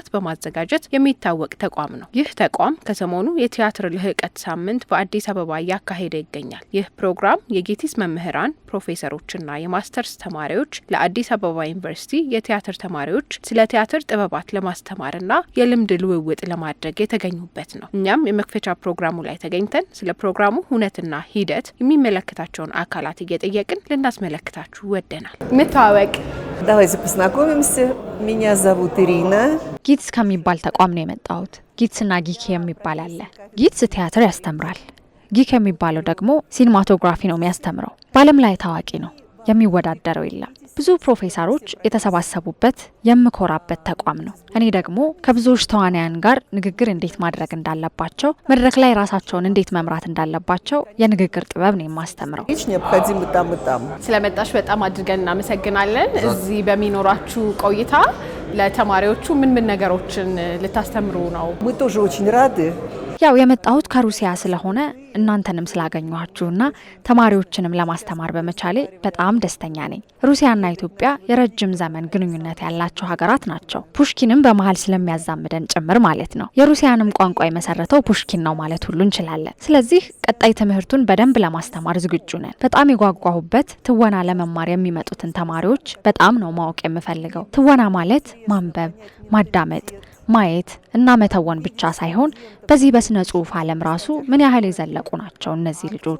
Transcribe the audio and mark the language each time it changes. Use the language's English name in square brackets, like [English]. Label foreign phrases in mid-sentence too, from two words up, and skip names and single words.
[Amharic] በማዘጋጀት የሚታወቅ ተቋም ነው። ይህ ተቋም ከሰሞኑ የቲያትር ልህቀት ሳምንት በአዲስ አበባ እያካሄደ ይገኛል። ይህ ፕሮግራም የጊቲስ መምህራን ፕሮፌሰሮችና የማስተርስ ተማሪዎች ለአዲስ አበባ ዩኒቨርሲቲ የቲያትር ተማሪዎች ስለ ቲያትር ጥበባት ለማስተማርና የልምድ ልውውጥ ለማድረግ የተገኙበት ነው። እኛም የመክፈቻ ፕሮግራሙ ላይ ተገኝተን ስለ ፕሮግራሙ ሁነትና ሂደት የሚመለከታቸውን አካላት እየጠየቅን ልናስመለክታችሁ ወደናል። እንተዋወቅ። [Russian] Давайте познакомимся. Меня зовут Ирина. [Amharic] ጊትስ ከሚባል ተቋም ነው የመጣሁት። ጊትስና ጊክ የሚባል አለ። ጊትስ ቲያትር ያስተምራል። ጊክ የሚባለው ደግሞ ሲኒማቶግራፊ ነው የሚያስተምረው። በዓለም ላይ ታዋቂ ነው፣ የሚወዳደረው የለም። ብዙ ፕሮፌሰሮች የተሰባሰቡበት የምኮራበት ተቋም ነው። እኔ ደግሞ ከብዙዎች ተዋናያን ጋር ንግግር እንዴት ማድረግ እንዳለባቸው፣ መድረክ ላይ ራሳቸውን እንዴት መምራት እንዳለባቸው የንግግር ጥበብ ነው የማስተምረው። ስለመጣሽ በጣም አድርገን እናመሰግናለን። እዚህ በሚኖራችሁ ቆይታ ለተማሪዎቹ ምን ነገሮችን ልታስተምሩ ነው? [Russian] Мы тоже очень рады. [Amharic] ያው የመጣሁት ከሩሲያ ስለሆነ እናንተንም ስላገኘኋችሁና ተማሪዎችንም ለማስተማር በመቻሌ በጣም ደስተኛ ነኝ። ሩሲያና ኢትዮጵያ የረጅም ዘመን ግንኙነት ያላቸው ሀገራት ናቸው። ፑሽኪንም በመሀል ስለሚያዛምደን ጭምር ማለት ነው። የሩሲያንም ቋንቋ የመሰረተው ፑሽኪን ነው ማለት ሁሉ እንችላለን። ስለዚህ ቀጣይ ትምህርቱን በደንብ ለማስተማር ዝግጁ ነን። በጣም የጓጓሁበት ትወና ለመማር የሚመጡትን ተማሪዎች በጣም ነው ማወቅ የምፈልገው። ትወና ማለት ማንበብ፣ ማዳመጥ፣ ማየት እና መተወን ብቻ ሳይሆን በዚህ በስነ ጽሁፍ ዓለም ራሱ ምን ያህል የዘለቁ ናቸው እነዚህ ልጆች?